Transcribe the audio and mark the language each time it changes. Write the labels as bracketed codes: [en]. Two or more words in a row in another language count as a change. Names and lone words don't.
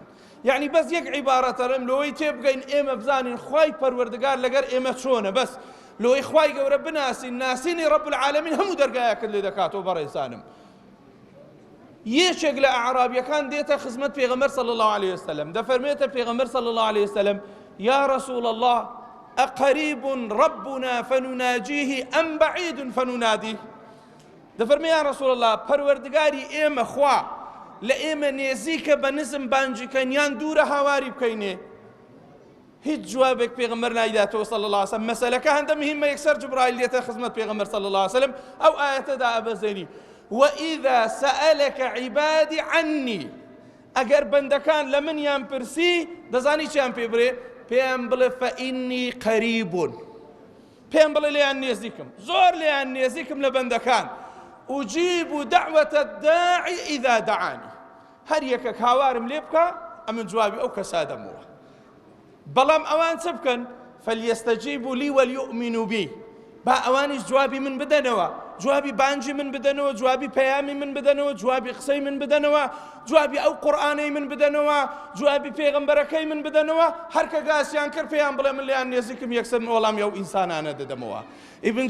[ckb] یعنی بەس یەک عیبارەتە لەم لەوەی تێبگەین ئێمە بزانین خوای پەروەردگار لەگەر ئێمە چۆنە، بەس لەوەی خوای گەورە بناسین، ناسینی [ar] ڕەب العالەمین [ckb] هەموو دەرگایەکرد لێ دەکاتەوە. بەڕێزانم یەکێک لە ئەعرابیەکان دێتە خزمەت پێغەمبەر [ar] صلی الله عليه وسلم، [ckb] دەفەرمێتە پێغەمبەر [ar] صلی الله عليه وسلم یا رسول الله أقريب ربنا فنناجيه أم بعيد فنناديه. [ckb] دەفەرمێ [ar] یا رسول الله [ckb] پەروەردگاری ئێمە خوا لە ئێمە نێزیکە بە نزم بانجیکەین یان دوورە هاواری بکەینێ هیچ جوابێک پێغەمبەر نایداتەوە [ar] صلی الله علیه وسلم [ckb] مەسەلەکە هەندە مهمە یەکسەر جبرائیل دێتە خزمەت پێغەمبەر [ar] صلی الله علیه وسلم [ckb] ئەو ئاەتەدا ئەبەزێنی [ar] وإذا سألك عبادي عني [ckb] ئەگەر بەندەکان لە منیان پرسی دەزانی چیان پێ بڵێ پێیان بڵێ [ar] فإني قریب [ckb] پێم بڵێ لێیان نێزیکم زۆر لێیان نێزیکم لە بەندەکان [ar] أجيب دعوة الداعي إذا دعاني [ckb] هەر یەکێک هاوارم لێ بکە ئەمن جوابی ئەو کەسا دەمەوە بەڵام ئەوان چ بکەن [ar] فليستجيبوا لي وليؤمنوا بي [ckb] با ئەوانیش جوابی من بدەنەوە جوابی بانجی من بدەنەوە جوابی پەیامی من بدەنەوە جوابی قسەی من بدەنەوە جوابی ئەو قورئانەی من بدەنەوە جوابی پێغەمبەرەکەی من بدەنەوە هەر کە گاسیان کرد پێیان بڵێ من لێیان نێزیکم یەکسەر وەڵامی ئەو ئینسانانە دەدەمەوە ئیبن